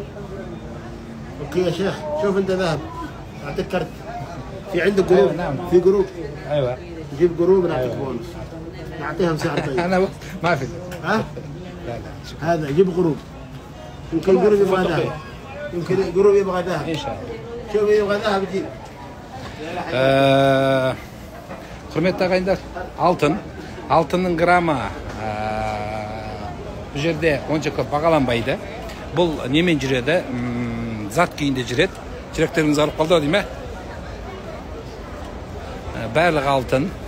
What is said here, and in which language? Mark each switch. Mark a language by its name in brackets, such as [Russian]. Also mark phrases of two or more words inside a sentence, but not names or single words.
[Arabic] اوكي يا شيخ شوف انت ذهب اعطيك كرت في عندك جروب. أيوة نعم. في جروب. ايوه جيب جروب نعطيك بونص. نعطيها مساعدة. طيب انا ما في. ها؟ لا هذا جيب جروب. يمكن جروب يبغى ذهب. يمكن جروب يبغى ذهب. ان شاء الله. شوف يبغى ذهب يجيب. [Kazakh] Құрметті ағайындар, алтынның граммы бұл жерде онша көп бағаланбайды. Бұл немен жүреді? Зат күйінде жүреді. Жүректеріңіз алып қалды дейме? Барлығы алтын.